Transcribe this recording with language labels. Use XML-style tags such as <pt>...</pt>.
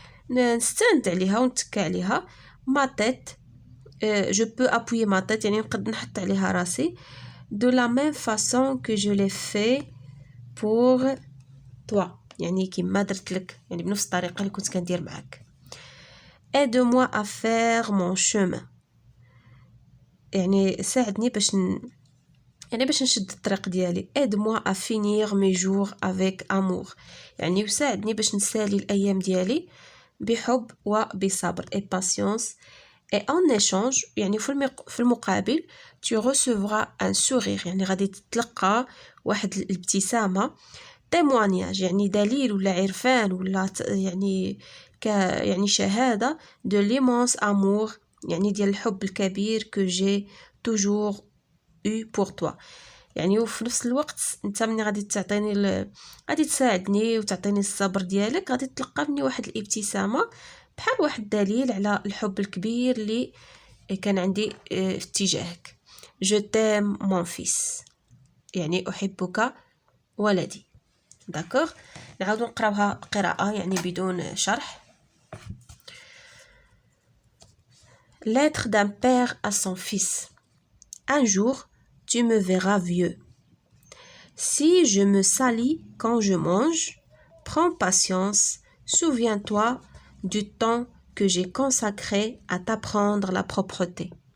<ar>نستند عليها ونتكى عليها</ar> <fr>ma tête je peux appuyer ma tête</fr> <ar>يعني نقدر نحط عليها راسي</ar> <fr>de la même façon que je l'ai fait pour toi</fr> <ar>يعني كيما درت لك يعني بنفس الطريقة اللي كنت كندير معك.</ar> <fr>aide-moi à faire mon chemin</fr> <ar>يعني ساعدني باش نشد الطريق ديالي</ar> <fr>aide-moi à finir mes jours avec amour</fr> <ar>يعني وساعدني باش نسالي الأيام ديالي بحب وبصبر et patience et en échange يعني في المقابل</ar> <fr>tu recevras un sourire</fr> <ar>يعني غادي تتلقى واحد الابتسامة témoignage يعني دليل ولا عرفان ولا يعني شهادة</ar> <fr>de l'immense amour</fr> <ar>يعني ديال الحب الكبير</ar> <fr>que j'ai toujours eu pour toi</fr> <ar>يعني وفي نفس الوقت انت مني غادي غادي تساعدني وتعطيني الصبر ديالك غادي تلقى مني واحد الابتسامة بحال واحد الدليل على الحب الكبير اللي كان عندي في اتجاهك.</ar> <fr>je t'aime mon fils</fr> <ar>يعني أحبك ولدي. داكوغ نعاود نقراوها قراءة يعني بدون شرح.</ar> <fr>lettre d'un père à son fils. un jour tu me verras vieux. Si je me salis quand je mange, prends patience, souviens-toi du temps que j'ai consacré à t'apprendre la propreté.</fr>